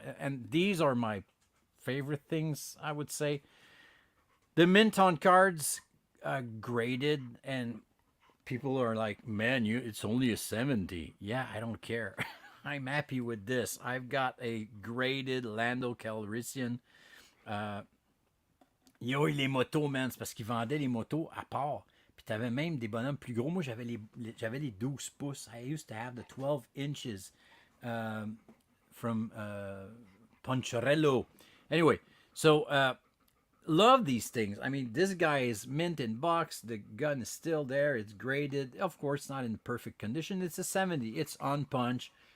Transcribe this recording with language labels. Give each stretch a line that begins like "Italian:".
English: And these are my favorite things, I would say. The Minton cards, graded, and people are like, man, it's only a 70. Yeah, I don't care. I'm happy with this. I've got a graded Lando Calrissian.
French: Les motos, man, c'est parce qu'ils vendaient les motos à part. Puis t'avais même des bonhommes plus gros. Moi, j'avais les 12 pouces.
English: I used to have the 12 inches from Puncharello. Anyway, so love these things. I mean, this guy is mint in box. The gun is still there. It's graded. Of course, not in perfect condition. It's a 70. It's on punch.